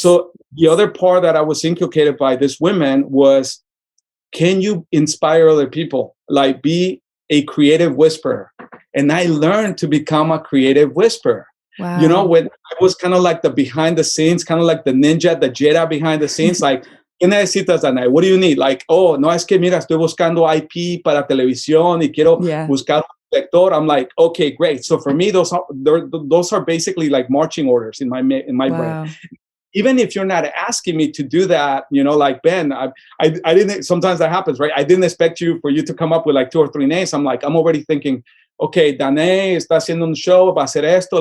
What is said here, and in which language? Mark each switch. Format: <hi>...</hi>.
<en>So the other part that I was inculcated by this women was, can you inspire other people? Like, be a creative whisperer. And I learned to become a creative whisperer. Wow. When I was kind of like the behind the scenes, kind of like the ninja, the Jedi behind the scenes, like,</en> <es>¿qué necesitas, Danay?</es> <en>What do you need? Like, oh,</en> <es>no, es que mira, estoy buscando IP para televisión y quiero buscar un lector.</es> <en>I'm like, okay, great. So for me, those are basically like marching orders in my brain. Even if you're not asking me to do that, like Ben, I didn't, sometimes that happens, right? I didn't expect for you to come up with like 2 or 3 names. I'm already thinking, okay,</en> <es>Danay está haciendo un show, va a hacer esto.</es>